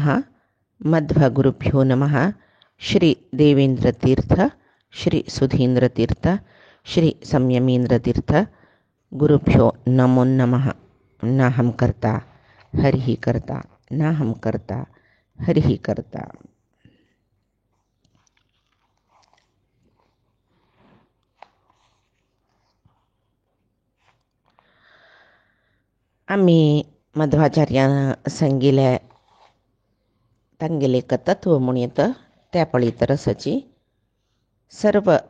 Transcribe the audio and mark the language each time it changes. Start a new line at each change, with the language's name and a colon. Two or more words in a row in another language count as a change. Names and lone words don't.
Sanskrit: मध्वगुरुभ्यो नमः। श्री देवेंद्रतीर्थ, श्री सुधींद्रतीर्थ, श्री संयमींद्रतीर्थ गुरुभ्यो नमो नमः। नाहं कर्ता हरिः कर्ता, नाहं कर्ता हरिः कर्ता।
Konkani: आम्ही मध्वाचार्यानं सांगिले तांगेले तत्व म्हूण येतं त्या पळी तरसची सर्व